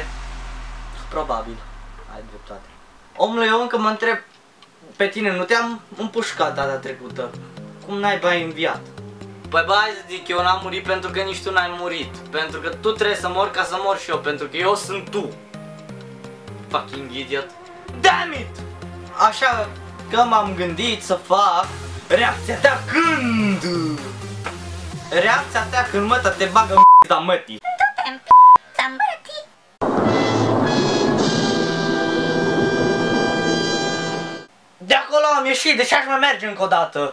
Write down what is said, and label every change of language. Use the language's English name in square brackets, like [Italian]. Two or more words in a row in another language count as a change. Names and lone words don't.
[Romanian] Probabil, ai dreptate. Omule, eu încă mă întreb pe tine, nu te-am împușcat data trecută? Cum naiba ai înviat? Păi bă, hai să zic, eu n-am murit pentru că nici tu n-ai murit. Pentru că tu trebuie să mori ca să mor și eu, pentru că eu sunt tu. [English] Fucking idiot. Damn it! [Romanian] Așa că m-am gândit să fac reacția ta când? Reacția ta când măta te bagă în da mătii. De acolo am ieșit, deci aș mai merge încă o dată.